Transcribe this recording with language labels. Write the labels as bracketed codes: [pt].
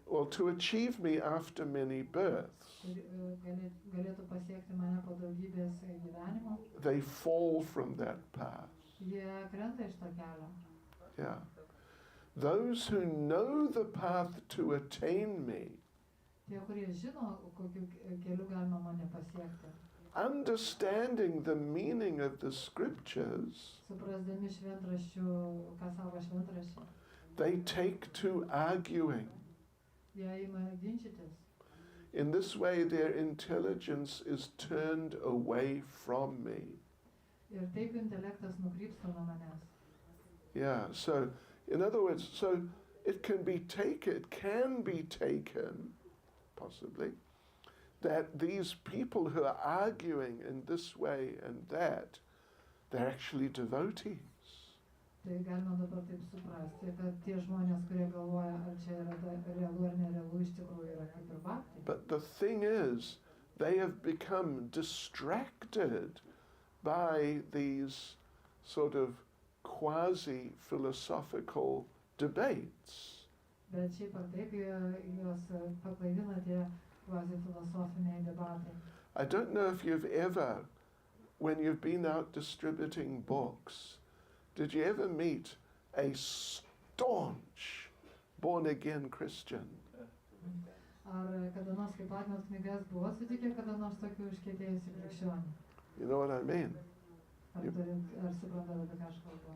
[en] to achieve me after many births. [lt] Galėtų pasiekti mane po daugybės gyvenimų. [en] They fall from that path. [lt] Jie krenta iš to kelio. [en] Yeah. Those who know the path to attain me, [lt] Tie, kurie žino, kokiu keliu galima mane pasiekti. [en] understanding the meaning of the scriptures, [lt] Suprasdami šventraščių, ką sako šventraščiai, [en] they take to arguing. [lt] jie ima ginčytis. [en] In this way, their intelligence is turned away from me. [lt] Ir taip intelektas nukrypsta nuo manęs. [en] Yeah, so in other words, so it can be taken, possibly, that these people who are arguing in this way and that, they're actually devotees. [lt] Tai galima dabar taip suprasti, kad tie žmonės, kurie galvoja, ar čia yra realu ar nerealu, iš tikrųjų yra kaip ir bhakti. [en] But the thing is, they have become distracted by these sort of quasi-philosophical debates. [lt] Bet šiaip ar taip juos paklaidina tie kvazi-filosofiniai debatai. [en] I don't know if you've ever, when you've been out distributing books, did you ever meet a staunch born-again Christian? [lt] Ar kada nors kaip atmet knygas buvo sutikę kada nors tokių užkietėjusių krikščionių? [en] You know what I mean? [lt] Ar suprantate, apie ką aš kalbu?